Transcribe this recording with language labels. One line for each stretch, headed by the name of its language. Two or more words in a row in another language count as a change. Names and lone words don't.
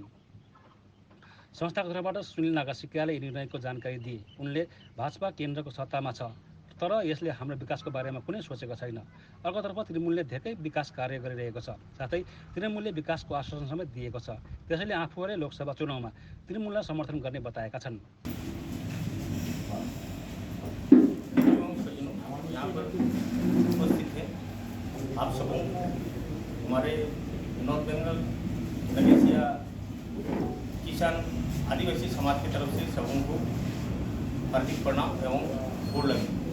Nepali: संस्थाको तर्फबाट सुनिल नागासिकाले यी निर्णयको जानकारी दिए। उनले भाजपा केन्द्रको सत्तामा छ, तर यसले हाम्रो विकासको बारेमा कुनै सोचेको छैन। अर्कोतर्फ तृणमूलले धेरै विकास कार्य गरिरहेको छ, साथै तृणमूलले विकासको आश्वासन समेत दिएको छ। त्यसैले आफूहरूले लोकसभा चुनावमा तृणमूललाई समर्थन गर्ने बताएका छन्।
Hindi: यहाँ पर उपस्थित है आप सबों को हमारे नॉर्थ बंगाल नगेसिया किसान आदिवासी समाज की तरफ से सबों को हार्दिक प्रणाम एवं गोड़ लगे।